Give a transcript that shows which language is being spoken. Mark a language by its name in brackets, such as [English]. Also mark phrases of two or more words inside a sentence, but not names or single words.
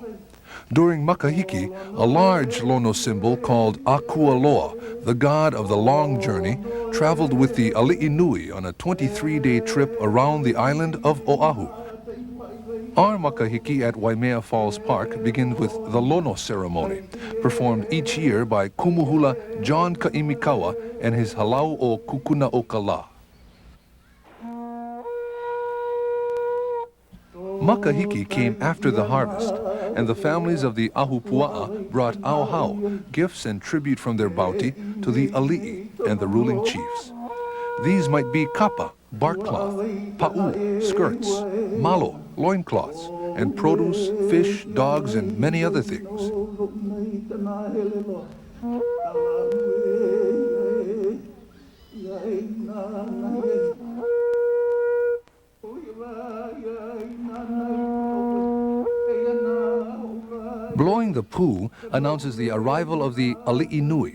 [English] During Makahiki, a large Lono symbol called Akualoa, the god of the long journey, traveled with the Ali'i Nui on a 23-day trip around the island of Oahu. Our Makahiki at Waimea Falls Park begins with the Lono ceremony, performed each year by Kumuhula John Ka'imikawa and his halau o Kukuna o Kala. Makahiki came after the harvest, and the families of the Ahupua'a brought auhau, gifts and tribute from their bounty, to the Ali'i and the ruling chiefs. These might be kapa, bark cloth, pa'u, skirts, malo, loincloths, and produce, fish, dogs, and many other things. Blowing the pū announces the arrival of the Ali'i Nui.